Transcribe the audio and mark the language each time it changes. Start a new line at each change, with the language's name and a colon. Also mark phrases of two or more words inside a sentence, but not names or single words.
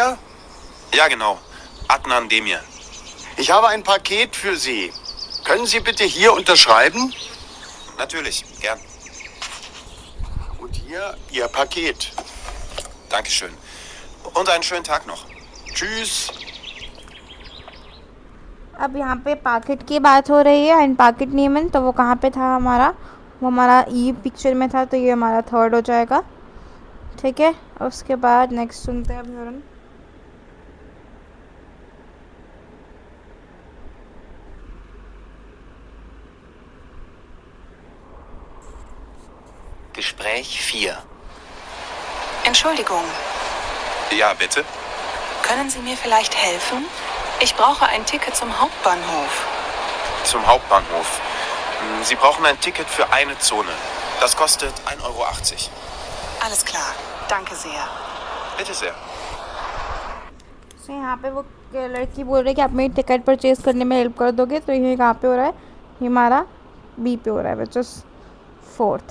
German: Ja, genau. Adnan Demir. Ich habe ein Paket für Sie. Können Sie bitte hier unterschreiben? Natürlich, gern. Und hier Ihr Paket. Dankeschön. Und einen schönen Tag noch. Tschüss.
Hindi: अब यहाँ पे पाकेट की बात हो रही है, एंड
German: Paket nehmen,
Hindi: तो वो कहाँ पे था हमारा, वो हमारा ई पिक्चर में था, तो ये हमारा थर्ड हो जाएगा, ठीक है। उसके बाद नेक्स्ट सुनते हैं अब ह्योरन।
German: Gespräch 4. Entschuldigung, Ja, bitte. können Sie mir vielleicht helfen? Ich brauche ein Ticket zum Hauptbahnhof. Zum Hauptbahnhof. Sie brauchen ein Ticket für eine Zone. Das kostet 1,80 €. Alles klar. Danke sehr. Bitte sehr.
Hindi: सो यहाँ पे वो लड़की बोल रही है कि आप मेरी टिकट परचेज़ करने में हेल्प कर दोगे, तो ये कहाँ पे हो रहा है, ये हमारा बी पे हो रहा है,
English: which is 4th.